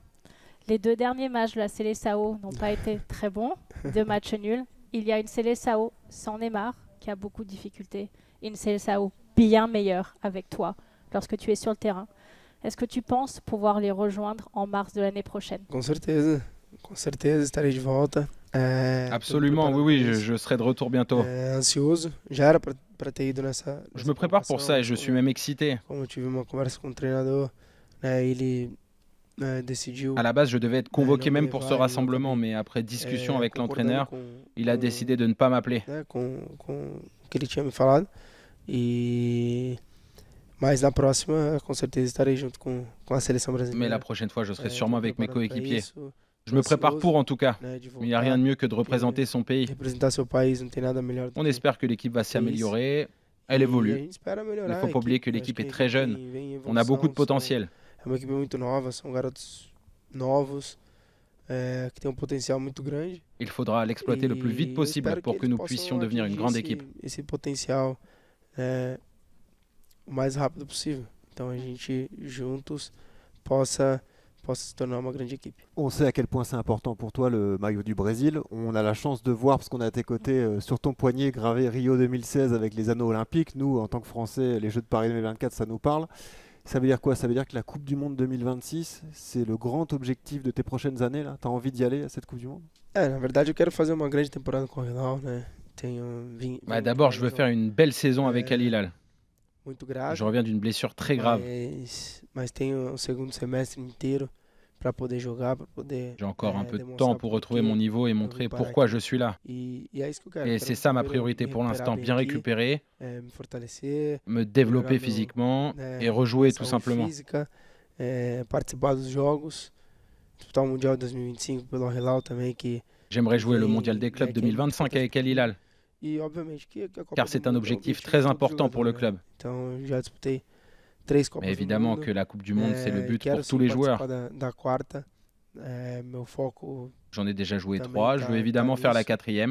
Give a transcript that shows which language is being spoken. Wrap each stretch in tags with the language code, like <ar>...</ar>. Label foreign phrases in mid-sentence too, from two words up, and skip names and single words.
<fr>Les 2 derniers matchs de la Seleção n'ont pas été très bons, 2 matchs nuls. Il y a une Seleção sans Neymar qui a beaucoup de difficultés et une Seleção bien meilleurs avec toi lorsque tu es sur le terrain. Est-ce que tu penses pouvoir les rejoindre en mars de l'année prochaine?</fr> <pt>Com certeza estarei de volta.</pt> <fr>Absolument, oui, je serai de retour bientôt.</fr> <pt>Ansioso, já era para ter ido nessa.</pt> <fr>Je me prépare pour ça et je suis même excité.</fr> <pt>Como eu tive uma conversa com o treinador, ele decidiu.</pt> <fr>À la base, je devais être convoqué même pour ce rassemblement, mais après discussion avec l'entraîneur, il a décidé de ne pas m'appeler.</fr> <pt>Com o que ele tinha me falado. Mas na próxima, com certeza estarei junto com a seleção brasileira.</pt> <fr>Mais la prochaine fois, je serai sûrement avec mes coéquipiers. Je me prépare pour en tout cas. Il n'y a rien de mieux que de représenter son pays. On espère que l'équipe va s'améliorer. Elle évolue. Il ne faut pas oublier que l'équipe est très jeune. On a beaucoup de potentiel.</fr> <pt>É uma equipe muito nova, são garotos novos, que têm potencial muito grande.</pt> <fr>Il faudra l'exploiter le plus vite possible pour que nous puissions devenir une grande équipe.</fr> <pt>Esse potencial o mais rápido possível. Então a gente juntos possa se tornar uma grande équipe.</pt> <fr>On sait à quel point c'est important pour toi le maillot du Brésil. On a la chance de voir, parce qu'on est à tes côtés, sur ton poignet gravé Rio 2016 avec les anneaux olympiques. Nous, en tant que Français, les Jeux de Paris 2024, ça nous parle. Ça veut dire quoi? Ça veut dire que la Coupe du Monde 2026, c'est le grand objectif de tes prochaines années là? Tu as envie d'y aller à cette Coupe du Monde?</fr> <pt>Na verdade, eu quero fazer uma grande temporada com o Hilal, né?</pt> <fr>D'abord, je veux faire une belle saison avec Al Hilal. Je reviens d'une blessure très grave.</fr> <pt>Mas tenho segundo semestre inteiro para poder jogar, para poder.</pt> <fr>J'ai encore un peu de temps pour retrouver mon niveau et montrer pourquoi je suis là. Et c'est ça ma priorité pour l'instant, bien récupérer, me développer physiquement et rejouer tout simplement.</fr> <pt>Participar dos jogos, disputar o Mundial 2025 pelo Hilal também que.</pt> <fr>J'aimerais jouer le Mondial des clubs 2025 avec Al Hilal. Car c'est un objectif très important pour le club. Mais évidemment que la Coupe du Monde, c'est le but pour tous les joueurs. J'en ai déjà joué 3, je veux évidemment faire la 4e.</fr>